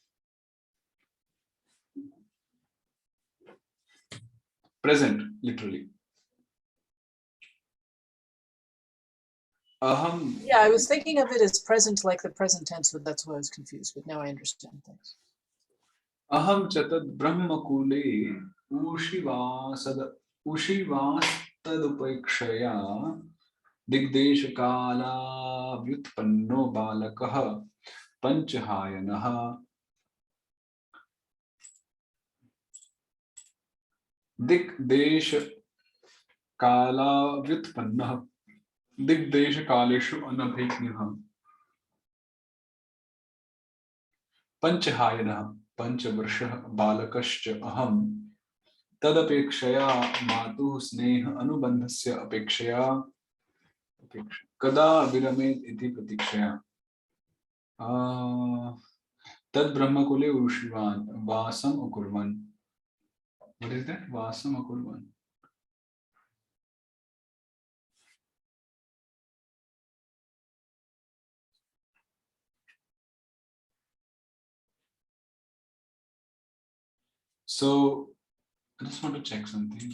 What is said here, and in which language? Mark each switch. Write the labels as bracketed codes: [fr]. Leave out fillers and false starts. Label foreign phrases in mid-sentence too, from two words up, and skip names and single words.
[en] Present, literally. Aham. Yeah, I was thinking of it as present, like the present tense, but that's why I was confused. But now I understand things. [sa] अहं च तद् ब्रह्मकुले ऋषिवस्तदपेक्षया दिग्देशकाल व्युत्पन्नो बालकः पञ्चहायनः. दिग्देशकाल व्युत्पन्न. दिग्देशकालेषु अनभिज्ञः. Panchahayanah. पञ्चवर्षः बालकश्च अहम्. तदपेक्षया मातुः स्नेह अनुबंधस्य अपेक्षया कदा विरमेत् इति प्रतीक्षया तद ब्रह्मकुले ऋषिवान् वासम अकुर्वन्. [en] What is that? [sa] वासम् अकुर्वन्. [en] So I just want to check something.